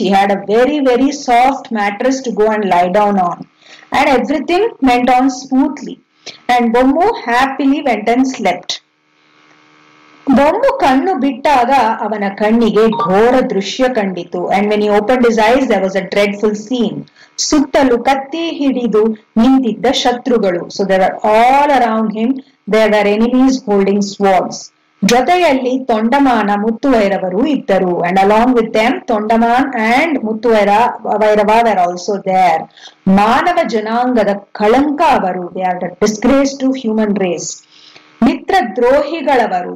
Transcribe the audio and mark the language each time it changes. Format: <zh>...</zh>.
<en>He had a very, very soft mattress to go and lie down on. And everything went on smoothly. And Bommu happily went and slept.</en> <kn>Bommu ಕಣ್ಣು ಬಿಟ್ಟಾಗ ಅವನ ಕಣ್ಣಿಗೆ ಘೋರ ದೃಶ್ಯ ಕಂಡಿತು.</kn> <en>And when he opened his eyes, there was a dreadful scene.</en> <kn>ಸುತ್ತಲೂ ಕತ್ತಿ ಹಿಡಿದು ನಿಂತಿದ್ದ ಶತ್ರುಗಳು.</kn> <en>So there were all around him, there were enemies holding swords.</en> <kn>ಜೊತೆಯಲ್ಲಿ ತೊಂಡಮಾನ ಮುತ್ತುವೈರವರು ಇದ್ದರು.</kn> <en>And along with them Tondaman and Muthuvairava were also there.</en> <kn>ಮಾನವ ಜನಾಂಗದ ಕಳಂಕ ಅವರು.</kn> <en>They are the disgrace to human race.</en> <kn>Mitra ದ್ರೋಹಿಗಳವರು.</kn>